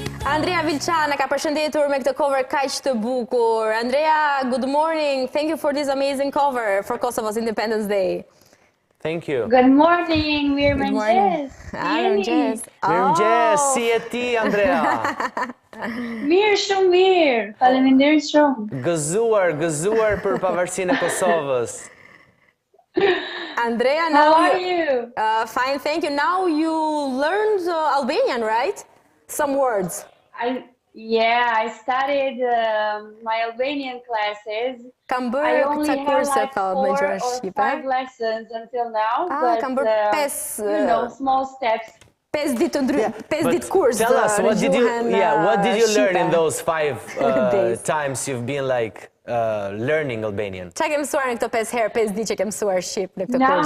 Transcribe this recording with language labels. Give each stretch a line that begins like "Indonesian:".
Albanian: Andrea Vilçan ka përshëndetur me këtë cover kaq të bukur.
English: Andrea, good morning. Thank you for this amazing cover for Kosovo's Independence Day. Thank you. Good morning,
Albanian: mirëmëngjes. Mirëmëngjes, si e ti, Andrea? Mirë, shumë mirë. Faleminderit shumë. Gëzuar për pavarësinë e Kosovës.
English: Andrea, how are you? Fine, thank you. Now you learned Albanian, right? Some words. I studied my Albanian classes.
Albanian: Kam bërë këta kurse thot me gjuhën shqipe.
English: 5 lessons until now,
Albanian: kam bërë 5
English: small steps.
Albanian: 5 ditë kurs.
English: Tell us, what did you learn in those 5 times you've been like learning Albanian?
Albanian: Qa ke mësuar në këto 5 herë, 5 ditë që ke mësuar shqip në këtë kurs?